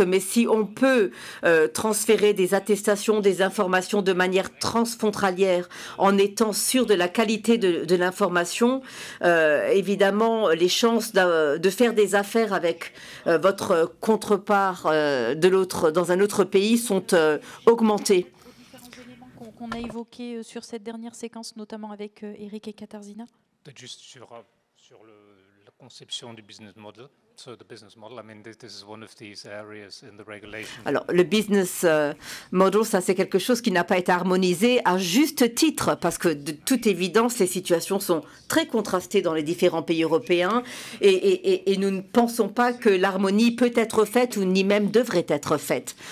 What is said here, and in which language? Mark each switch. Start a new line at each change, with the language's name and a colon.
French: Mais si on peut transférer des attestations, des informations de manière transfrontalière en étant sûr de la qualité de l'information, évidemment, les chances de faire des affaires avec votre contrepart dans un autre pays sont augmentées. Qu'on a évoqué sur cette dernière séquence, notamment avec Eric et Katarzyna? Peut-être juste sur la conception du business model.
English: So the business model, I mean, this is one of these areas in the regulation.
French: Alors, le business model, ça c'est quelque chose qui n'a pas été harmonisé à juste titre, parce que de toute évidence, les situations sont très contrastées dans les différents pays européens, et nous ne pensons pas que l'harmonie peut être faite ou ni même devrait être faite.